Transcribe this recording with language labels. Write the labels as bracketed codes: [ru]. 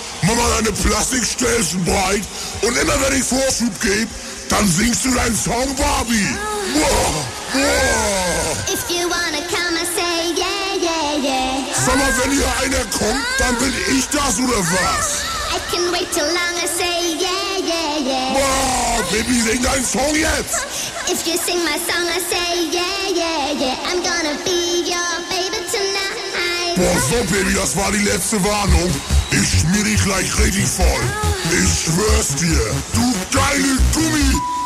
[de] Mach mal deine Plastikstelzen breit. Und immer wenn ich Vorschub gebe, dann singst du deinen Song, Barbie. Oh. Oh. [en] If you wanna come, I say yeah, yeah, yeah. [de] Sag mal, wenn hier einer kommt, dann bin ich das oder was? [en] I can wait till long, I say yeah, yeah, yeah. [de] Oh, Baby, sing deinen Song jetzt. [en] If you sing my song, I say yeah, yeah, yeah. I'm gonna be your baby tonight. [de] Boah, so Baby, das war die letzte Warnung. Ich schmier dich gleich richtig voll. Ich schwör's dir, du geile Gummi.